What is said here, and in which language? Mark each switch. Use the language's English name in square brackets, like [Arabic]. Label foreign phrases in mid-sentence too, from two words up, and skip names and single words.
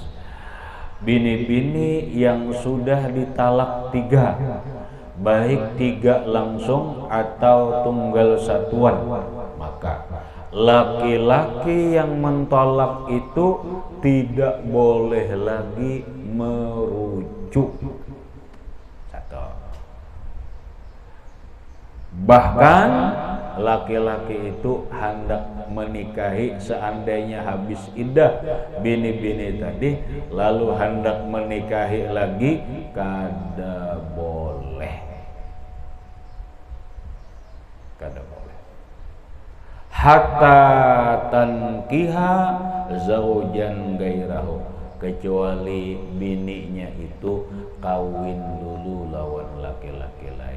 [Banjar] Bini-bini yang sudah ditalak 3, baik 3 langsung atau tunggal satuan, maka laki-laki yang mentolak itu tidak boleh lagi merujuk. Bahkan laki-laki itu hendak menikahi seandainya habis iddah bini-bini tadi lalu hendak menikahi lagi kada boleh. [Arabic] حتى تنكح زوجا غيره [Banjar] kecuali bininya itu kawin dulu lawan laki-laki lain.